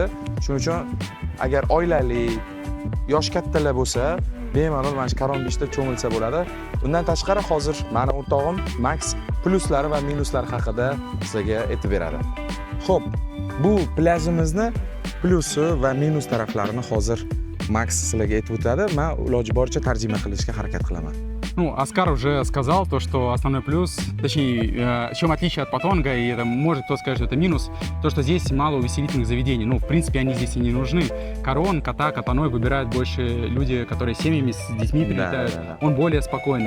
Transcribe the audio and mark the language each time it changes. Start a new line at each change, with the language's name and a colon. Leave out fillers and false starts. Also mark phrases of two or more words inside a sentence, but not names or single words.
Uzbek: Shuning uchun agar oilali, yosh kattalar bo'lsa, bemalol mana shu Karon Beachda cho'milsa bo'ladi. Undan tashqari hozir meni o'rtog'im Max pluslari va minuslari haqida sizlarga aytib beradi. Xo'p, bu plyajimizni plyusi va minus taraflarini hozir Max sizlarga aytib o'tadi. Men iloji boricha tarjima qilishga harakat qilaman.
Russian: Ну, Оскар уже сказал то, что основной плюс, точнее, в чем отличие от Патонга, и это может кто сказать, что это минус, то, что здесь мало увеселительных заведений. Ну, в принципе, они здесь и не нужны. Карон, Кота, Катаной выбирают больше люди, которые семьями с детьми прилетают. Да. Он более спокойный.